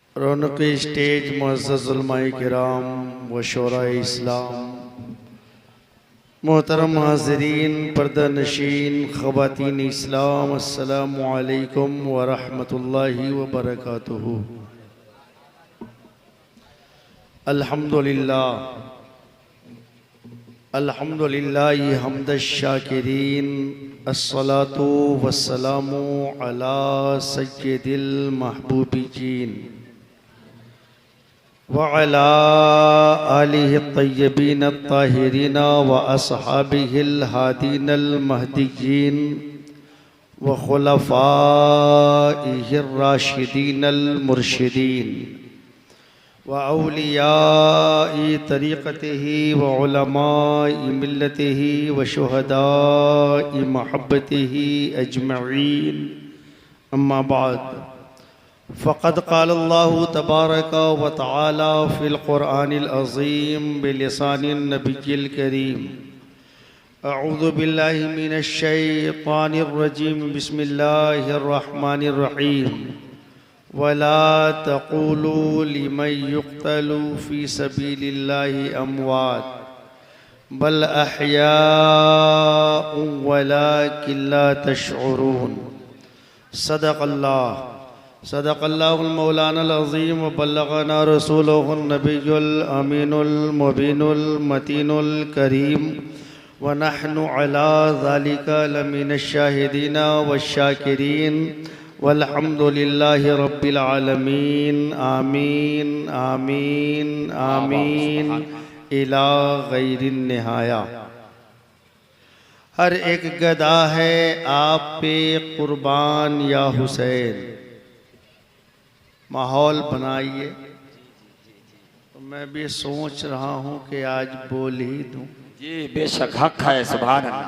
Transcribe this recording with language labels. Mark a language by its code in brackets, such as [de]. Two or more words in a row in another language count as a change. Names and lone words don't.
[ur] رونق اسٹیج معزز علمائے کرام و شعرائے اسلام، محترم حاضرین، پردہ نشین، خواتین اسلام, [ar] السلام عليكم ورحمة الله وبركاته. الحمد لله الحمد لله حمد الشاكرين الصلاة والسلام على سيد المحبوبين وعلى آله الطيبين الطاهرين وأصحابه الهادين المهديين وخلفائه الراشدين المرشدين وأولياء طريقته وعلماء ملته وشهداء محبته أجمعين. أما بعد فقد قال الله تبارك وتعالى في القرآن العظيم بلسان النبي الكريم. أعوذ بالله من الشيطان الرجيم. بسم الله الرحمن الرحيم. ولا تقولوا لمن يقتل في سبيل الله أموات بل أحياء ولكن لا تشعرون. صدق الله مولانا العظيم وبلغنا رسوله النبي الأمين المبين المتين الكريم ونحن على ذلك لمن الشاهدين والشاكرين والحمد لله رب العالمين. آمين آمين آمين إلى غير النهاية. [ur] ہر ایک گدا ہے آپ پہ قربان یا حسین. ماحول بنائیے. تو میں بھی سوچ رہا ہوں کہ آج بول ہی دوں. جی بیشک حق ہے، سبحان اللہ.